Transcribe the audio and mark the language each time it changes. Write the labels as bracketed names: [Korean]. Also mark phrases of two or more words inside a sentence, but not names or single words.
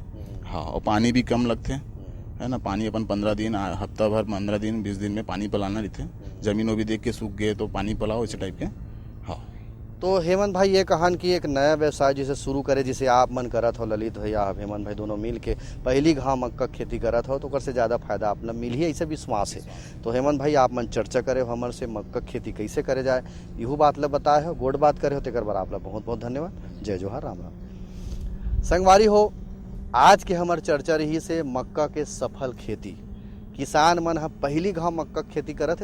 [Chhattisgarhi] हाँ, और पानी भी कम लगते हैं, है ना। पानी अपन 15 दिन हफ्ता भर 15 दिन 20 दिन में पानी पिलाना रहते हैं। जमीनों भी देख के सूख गए तो पानी पिलाओ, इस टाइप के। हाँ, तो हेमंत भाई ये कहान कि एक नया व्यवसाय जिसे शुरू करे, जिसे आप मन करत हो, ललित भैया हेमंत भाई दोनों मिल के पहली घाव मक्का खेती करत हो, तो ओकर से ज़्यादा फायदा आप मिल ही ऐसे विश्वास है। तो हेमंत भाई आप मन चर्चा करे हो हमर से मक्का खेती कैसे करे जाए, यहू बात ला बताए हो, गोड बात करे हो, तेकर बार आप ला बहुत बहुत धन्यवाद। जय जोहार, राम राम। संगवारी हो, आज के हमार चर्चा रही से मक्का के सफल खेती, किसान मन ह पहली घाव मक्का खेती करत है।